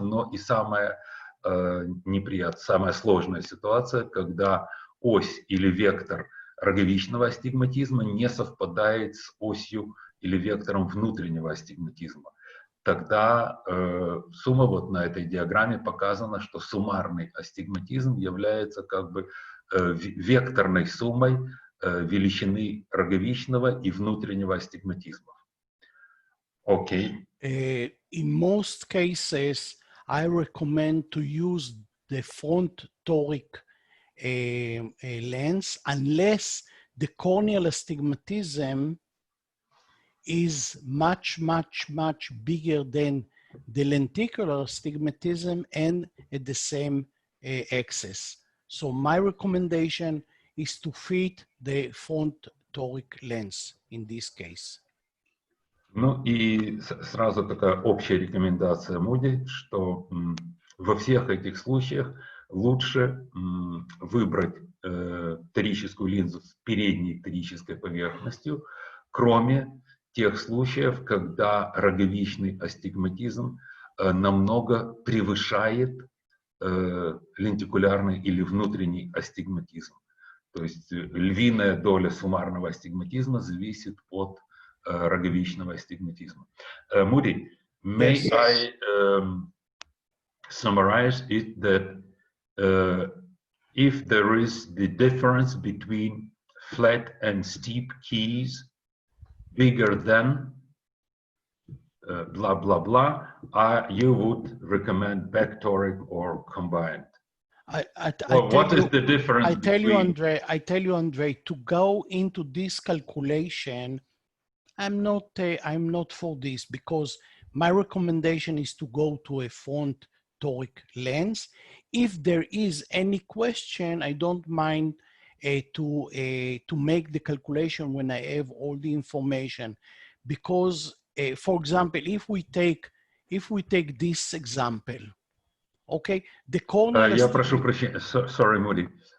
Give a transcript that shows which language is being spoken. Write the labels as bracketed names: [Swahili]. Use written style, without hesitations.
[Russian] Но и самая неприятная, самая сложная ситуация, когда ось или вектор роговичного астигматизма не совпадает с осью или вектором внутреннего астигматизма. Тогда сумма, вот на этой диаграмме показано, что суммарный астигматизм является как бы векторной суммой величины роговичного и внутреннего астигматизма. Окей. [English] In most cases, I recommend to use the front toric lens unless the corneal astigmatism is much bigger than the lenticular astigmatism and at the same axis. So my recommendation is to fit the front toric lens in this case. [Russian] Ну и сразу такая общая рекомендация Муди, что во всех этих случаях лучше выбрать торическую линзу с передней торической поверхностью, кроме тех случаев, когда роговичный астигматизм намного превышает лентикулярный или внутренний астигматизм. То есть львиная доля суммарного астигматизма зависит от роговичного астигматизма. [English] Mudi, may Yes. I summarize it that if there is the difference between flat and steep keys bigger than blah blah blah, you would recommend back toric or combined. What is the difference? I tell you, Andre, to go into this calculation, I'm not for this, because my recommendation is to go to a front toric lens. If there is any question, I don't mind to make the calculation when I have all the information, because for example, if we take this example, okay, the corneal. [Russian] Я прошу прощения, [English] sorry, [Russian] Mudi.